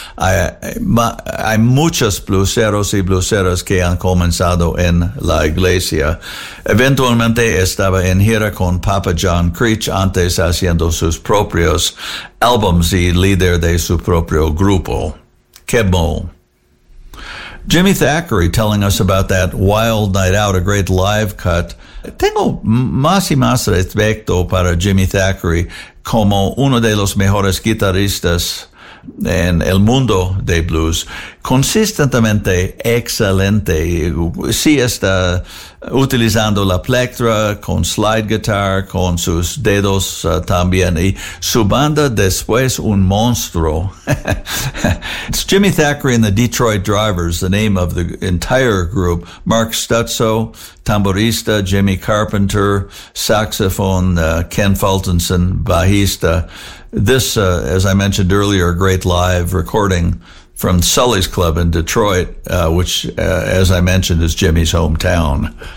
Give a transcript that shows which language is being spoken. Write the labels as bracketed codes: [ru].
[es] Hay muchos blueseros y blueseras que han comenzado en la iglesia. Eventualmente estaba en gira con Papa John Creech, antes haciendo sus propios álbums y líder de su propio grupo. ¡Qué bueno! [en] Jimmy Thackery telling us about that wild night out, a great live cut. [es] Tengo más y más respeto para Jimmy Thackery como uno de los mejores guitarristas en el mundo de blues. Consistentemente excelente. Sí está utilizando la plectra con slide guitar, con sus dedos también. Y su banda después un monstruo. [en] It's Jimmy Thackery and the Detroit Drivers, the name of the entire group. [es] Mark Stutzo, tamborista, Jimmy Carpenter, saxophone, Ken Fultonson, bajista. [en] This, as I mentioned earlier, a great live recording from Sully's Club in Detroit, which, as I mentioned, is Jimmy's hometown.